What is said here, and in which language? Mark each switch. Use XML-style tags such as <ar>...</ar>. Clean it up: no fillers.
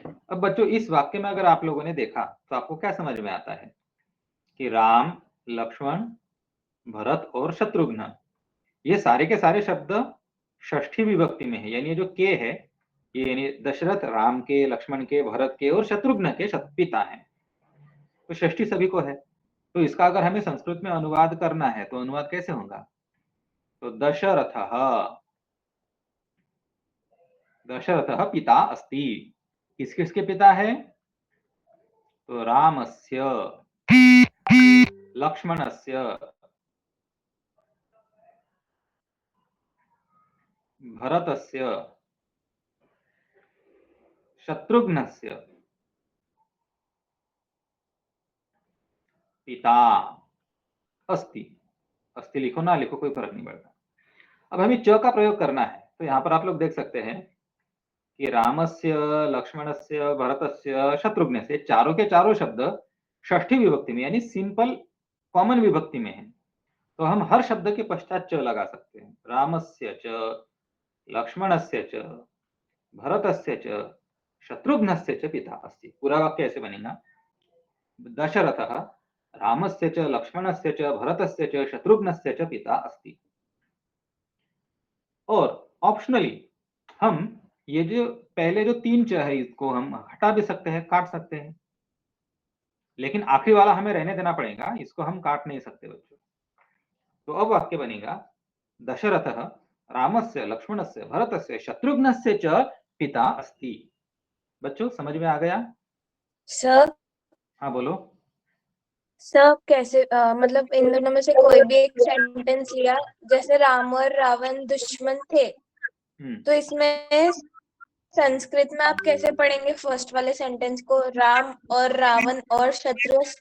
<hi>अब बच्चों इस वाक्य में अगर आप लोगों ने देखा तो आपको क्या समझ में आता है कि राम, लक्ष्मण, भरत और शत्रुघ्न ये सारे के सारे शब्द षष्ठी विभक्ति में है। यानी ये जो के है ये यानी दशरथ राम के, लक्ष्मण के, भरत के और शत्रुघ्न के पिता हैं। तो षष्ठी सभी को है। तो इसका अगर हमें संस्कृत में अनुवाद करना है तो अनुवाद कैसे होगा? तो</hi> <sa>दशरथः, दशरथः पिता अस्ति।</sa> <hi>किस किसके पिता है?</hi> <sa>तो रामस्य, लक्ष्मणस्य, भरतस्य, शत्रुघ्नस्य पिता अस्ति।</sa> <hi>अस्ति लिखो ना लिखो कोई फर्क नहीं पड़ता। अब हमें च का प्रयोग करना है तो यहाँ पर आप लोग देख सकते हैं कि रामस्य, लक्ष्मणस्य, भरतस्य, शत्रुघ्नस्य चारों के चारों शब्द षष्ठी विभक्ति में यानी सिंपल कॉमन विभक्ति में है। तो हम हर शब्द के पश्चात च लगा सकते हैं।</hi> <sa>रामस्य च, लक्ष्मणस्य च, भरतस्य च, शत्रुघ्नस्य च पिता अस्ति।</sa> <hi>पूरा वाक्य ऐसे बनेगा,</hi> <sa>दशरथः रामस्य च, लक्ष्मणस्य च, भरतस्य च, शत्रुघ्नस्य च पिता अस्ति।</sa> <hi>और ऑप्शनली हम ये जो पहले जो तीन च है इसको हम हटा भी सकते हैं, काट सकते हैं, लेकिन आखिरी वाला हमें रहने देना पड़ेगा, इसको हम काट नहीं सकते बच्चों। तो अब वाक्य बनेगा</hi> <sa>दशरथः रामस्य, लक्ष्मणस्य, भरतस्य, शत्रुघ्नस्य च पिता अस्ति।</sa> <hi>बच्चों समझ में आ गया? सर हाँ बोलो। सर कैसे मतलब इन दोनों में से कोई भी एक सेंटेंस लिया, जैसे राम और रावण दुश्मन थे, तो इसमें संस्कृत में आप कैसे पढ़ेंगे फर्स्ट वाले सेंटेंस को, राम और रावण और शत्रु?</hi>